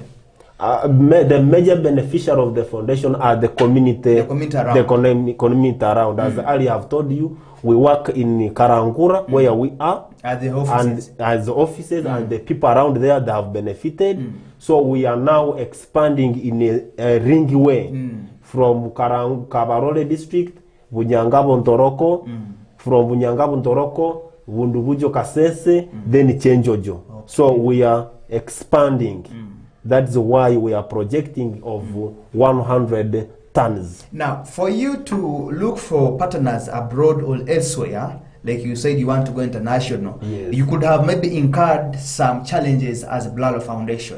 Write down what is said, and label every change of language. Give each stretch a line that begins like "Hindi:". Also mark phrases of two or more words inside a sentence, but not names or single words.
English: The major beneficiary of the foundation are the community around. As I have told you, we work in Karangura, where we are, at the offices, and the people around there that have benefited. So we are now expanding in a ring way from Kabarole district, Bunyangabo Ntoroko, from Bunyangabo Ntoroko, Vundubujo Kasese, then Chenjojo. Okay. So we are expanding. That's why we are projecting of 100 tons. Now, for you to look for partners abroad or elsewhere, like you said, you want to go international. Yes. You could have maybe incurred some challenges as a Bulalo Foundation.